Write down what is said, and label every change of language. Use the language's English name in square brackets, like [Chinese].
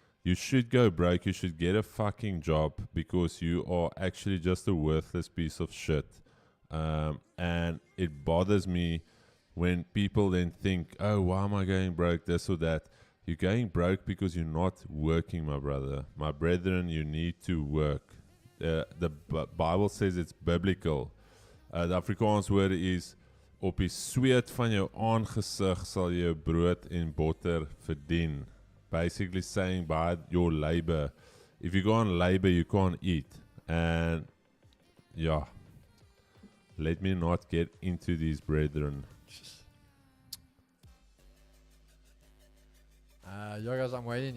[English] You should go broke. You should get a fucking job because you are actually just a worthless piece of shit. And it bothers me when people then think, oh, why am I going broke, this or that? You're going broke because you're not working, my brother. My brethren, you need to work. The Bible says it's biblical. The Afrikaans word is [Afrikaans] op die sweet van jou aangesig sal jy brood en botter verdien. [English] Basically saying by your labor. If you go on labor, you can't eat. And yeah, let me not get into these brethren. Yo guys, I'm waiting.